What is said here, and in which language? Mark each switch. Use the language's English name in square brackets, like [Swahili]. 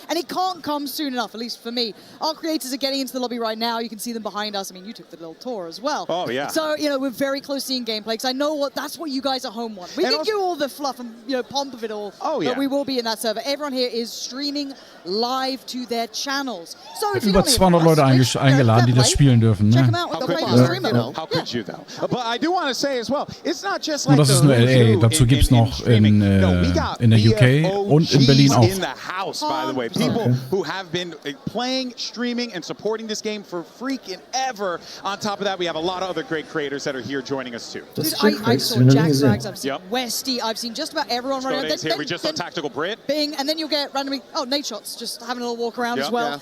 [English] And it can't come soon enough, at least for me. Our creators are getting into the lobby right now. You can see them behind us. I mean, you took the little tour as well. Oh, yeah. So, you know, we're very close to seeing gameplay, because I know that's what you guys at home want. We can do all the fluff and, you know, pomp of it all. Oh, yeah. But we will be in that server. Everyone here is streaming live to their channels. So if [German] Über 200 Leute eingeladen, die das spielen dürfen. Ne? [English] How could you, though? But I do want to say as well, it's not just like [German] Und das ist nur LA. Dazu gibt es noch in der UK und in Berlin auch. [English] In the house, by the way. People who have been playing, streaming, and supporting this game for freaking ever. On top of that, we have a lot of other great creators that are here joining us too. Dude, I saw Jack Frags, I've seen Westy, I've seen just about everyone running around. Here. We just saw Tactical Brit. Bing, and then you'll get randomly, Nate Shots, just having a little walk around as well.